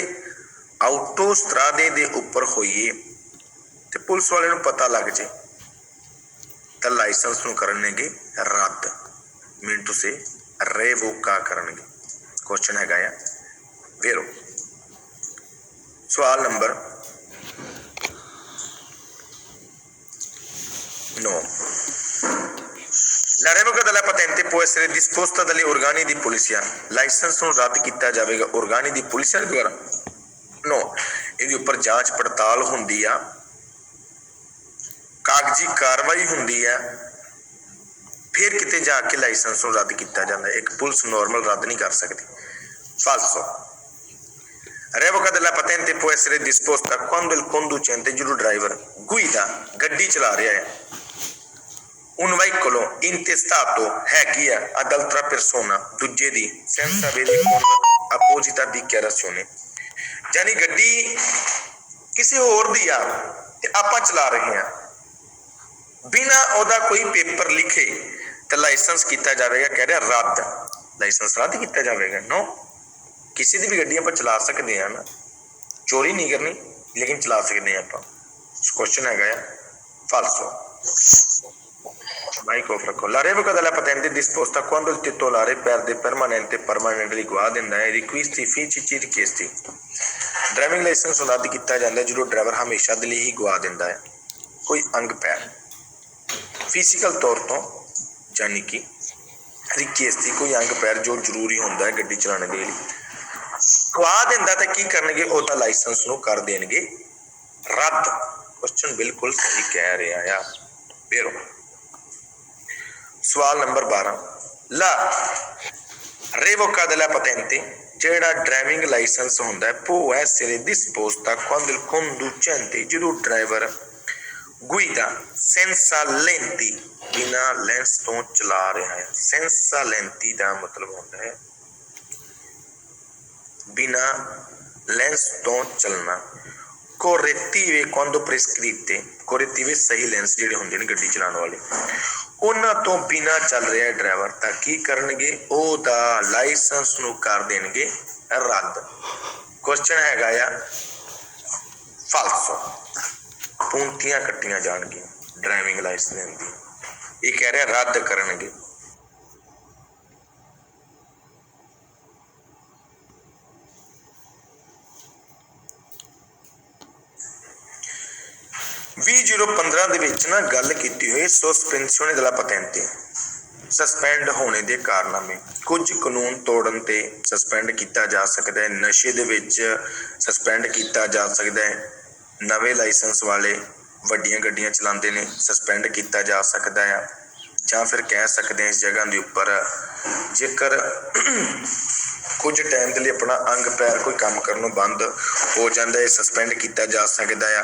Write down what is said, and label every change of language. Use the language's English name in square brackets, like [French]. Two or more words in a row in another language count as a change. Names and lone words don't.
[Punjabi] ਆਟੋਸਟਰਾਦੇ ਦੇ ਉੱਪਰ ਹੋਈਏ ਤੇ ਪੁਲਿਸ ਵਾਲੇ ਨੂੰ ਪਤਾ ਲੱਗ ਜੇ ਤਾਂ ਲਾਇਸੈਂਸ ਨੂੰ ਕਰਨਗੇ ਰੱਦ, ਮਿੰਟੂ ਸੇ ਰੇਵੋਕਾ ਕਰਨਗੇ। ਕੁਐਸਚਨ ਹੈਗਾ ਆ ਵੇਰੋ। ਸਵਾਲ ਨੰਬਰ 9, [Italian] La revoca della patente può essere disposta dagli organi di polizia, [Punjabi] ਲਾਇਸੈਂਸ ਨੂੰ ਰੱਦ ਕੀਤਾ ਜਾਵੇਗਾ [Italian] organi di polizia [Punjabi] ਦੁਆਰਾ? ਨੋ, ਇਹਦੇ ਉੱਪਰ ਜਾਂਚ ਪੜਤਾਲ ਹੁੰਦੀ ਆ, ਕਾਗਜ਼ੀ ਕਾਰਵਾਈ ਹੁੰਦੀ ਆ, ਫਿਰ ਕਿਤੇ ਜਾ ਕੇ ਲਾਇਸੈਂਸ ਨੂੰ ਰੱਦ ਕੀਤਾ ਜਾਂਦਾ। ਇੱਕ ਪੁਲਿਸ ਨੋਰਮਲ ਰੱਦ ਨਹੀਂ ਕਰ ਸਕਦੀ। ਫਾਲਸੋ। [Italian] Revoca della patente può essere disposta quando il conducente, [Punjabi] ਜਦੋਂ ਡਰਾਈਵਰ ਗੁਇਦਾ ਗੱਡੀ ਚਲਾ ਰਿਹਾ ਹੈ, [Italian] un veicolo intestato [Punjabi] ਹੈ ਕੀ ਆ [Italian] ad altra persona, [Punjabi] ਦੂਜੇ ਦੀ, [Italian] senza avere con apposita dichiarazione, [Punjabi] ਯਾਨੀ ਗੱਡੀ ਕਿਸੇ ਹੋਰ ਦੀ ਆ ਤੇ ਆਪਾਂ ਚਲਾ ਰਹੇ ਹਾਂ, ਬਿਨਾਂ ਉਹਦਾ ਕੋਈ ਪੇਪਰ ਲਿਖੇ ਤਾਂ ਲਾਇਸੈਂਸ ਕੀਤਾ ਜਾਵੇਗਾ, ਕਹਿ ਰਿਹਾ ਰੱਦ, ਲਾਇਸੈਂਸ ਰੱਦ ਕੀਤਾ ਜਾਵੇਗਾ। ਨੋ, ਕਿਸੇ ਦੀ ਵੀ ਗੱਡੀ ਆਪਾਂ ਚਲਾ ਸਕਦੇ ਹਾਂ ਨਾ, ਚੋਰੀ ਨਹੀਂ ਕਰਨੀ ਲੇਕਿਨ ਚਲਾ ਸਕਦੇ ਹਾਂ ਆਪਾਂ। ਕੁਐਸਚਨ ਹੈਗਾ ਆ ਫਾਲਸੋ। ਮਾਈਕ ਆਫ ਰੱਖੋ। [Italian] La revoca della patente disposta quando il titolare perde permanently [Punjabi] ਗਵਾ ਦਿੰਦਾ ਹੈ [Italian] requisiti fisici richiesti, [Punjabi] ਡਰਾਈਵਿੰਗ ਲਾਇਸੈਂਸ ਰੱਦ ਕੀਤਾ ਜਾਂਦਾ ਜਦੋਂ ਡਰਾਈਵਰ ਹਮੇਸ਼ਾ ਦੇ ਲਈ ਹੀ ਗਵਾ ਦਿੰਦਾ ਹੈ ਕੋਈ ਅੰਗ ਪੈਰ ਫਿਜ਼ੀਕਲ ਤੌਰ ਤੋਂ, ਯਾਨੀ ਕਿ ਰਿਕੁਐਸਟ ਕੋਈ ਅੰਗ ਪੈਰ ਜੋ ਜ਼ਰੂਰੀ ਹੁੰਦਾ ਹੈ ਗੱਡੀ ਚਲਾਉਣ ਦੇ ਲਈ, ਗਵਾ ਦਿੰਦਾ ਤਾਂ ਕੀ ਕਰਨਗੇ? ਉਹਦਾ ਲਾਇਸੈਂਸ ਨੂੰ ਕਰ ਦੇਣਗੇ ਰੱਦ। ਕੁਐਸਚਨ ਬਿਲਕੁਲ ਸਹੀ ਕਹਿ ਰਿਹਾ ਆ ਵੇਰੋ। ਸਵਾਲ ਨੰਬਰ 12, [Italian] la revoca della patente, [Punjabi] ਜਿਹੜਾ ਡਰਾਈਵਿੰਗ ਲਾਇਸੈਂਸ ਹੁੰਦਾ ਹੈ [Italian] può essere disposta quando il conducente, [Punjabi] ਜਦੋਂ ਡਰਾਈਵਰ [Italian] guida senza lenti, [Punjabi] ਬਿਨਾਂ ਲੈਂਸ ਤੋਂ ਚਲਾ ਰਿਹਾ ਹੈ। [Italian] senza lenti [Punjabi] ਦਾ ਮਤਲਬ ਹੁੰਦਾ ਹੈ ਬਿਨਾਂ ਲੈਂਸ ਤੋਂ ਚੱਲਣਾ। [Italian] correttive quando prescritte, [Punjabi] correttive ਸਹੀ ਲੈਂਸ ਜਿਹੜੇ ਹੁੰਦੇ ਨੇ ਗੱਡੀ ਚਲਾਉਣ ਵਾਲੇ, ਉਹਨਾਂ ਤੋਂ ਬਿਨਾਂ ਚੱਲ ਰਿਹਾ ਡਰਾਈਵਰ ਤਾਂ ਕੀ ਕਰਨਗੇ? ਉਹਦਾ ਲਾਇਸੈਂਸ ਨੂੰ ਕਰ ਦੇਣਗੇ ਰੱਦ। ਕੁਐਸਚਨ ਹੈਗਾ ਆ ਫਾਲਸੋ। ਪੂੰਤੀਆਂ ਕੱਟੀਆਂ ਜਾਣਗੀਆਂ ਡਰਾਈਵਿੰਗ ਲਾਇਸੈਂਸ ਦੀ। ਇਹ ਕਹਿ ਰਿਹਾ ਰੱਦ ਕਰਨਗੇ। ਵੀਹ 015 ਦੇ ਵਿੱਚ ਨਾ ਗੱਲ ਕੀਤੀ ਹੋਈ [Italian] sospensione della patente, [Punjabi] ਸਸਪੈਂਡ ਹੋਣੇ ਦੇ ਕਾਰਨਾਮੇ। ਕੁਝ ਕਾਨੂੰਨ ਤੋੜਨ ਤੇ ਸਸਪੈਂਡ ਕੀਤਾ ਜਾ ਸਕਦਾ ਹੈ। ਨਸ਼ੇ ਦੇ ਵਿੱਚ ਸਸਪੈਂਡ ਕੀਤਾ ਜਾ ਸਕਦਾ ਹੈ। ਨਵੇਂ ਲਾਇਸੈਂਸ ਵਾਲੇ ਵੱਡੀਆਂ ਗੱਡੀਆਂ ਚਲਾਉਂਦੇ ਨੇ, ਸਸਪੈਂਡ ਕੀਤਾ ਜਾ ਸਕਦਾ ਆ। ਜਾਂ ਫਿਰ ਕਹਿ ਸਕਦੇ ਹਾਂ ਇਸ ਜਗ੍ਹਾ ਦੇ ਉੱਪਰ ਜੇਕਰ ਕੁਝ ਟਾਈਮ ਦੇ ਲਈ ਆਪਣਾ ਅੰਗ ਪੈਰ ਕੋਈ ਕੰਮ ਕਰਨੋਂ ਬੰਦ ਹੋ ਜਾਂਦਾ ਹੈ, ਸਸਪੈਂਡ ਕੀਤਾ ਜਾ ਸਕਦਾ ਆ।